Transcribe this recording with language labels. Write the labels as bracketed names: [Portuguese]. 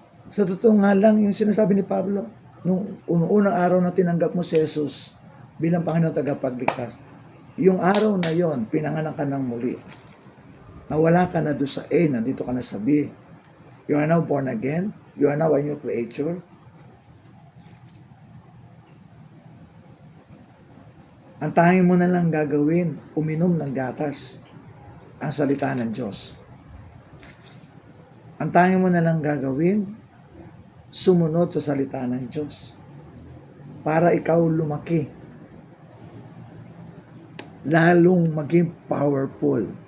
[Filipino] Sa totoo nga lang, yung sinasabi ni Pablo, nung unang araw na tinanggap mo si Jesus bilang Panginoon tagapagligtas, yung araw na yon, pinanganak ka ng muli. Nawala ka na doon sa A, nandito ka na sa B. [English] You are now born again. You are now a new creature. [Filipino] Ang tanging mo na lang gagawin, uminom ng gatas, ang salita ng Diyos. Ang tanging mo na lang gagawin, sumunod sa salita ng Diyos. Para ikaw lumaki. Lalong maging powerful.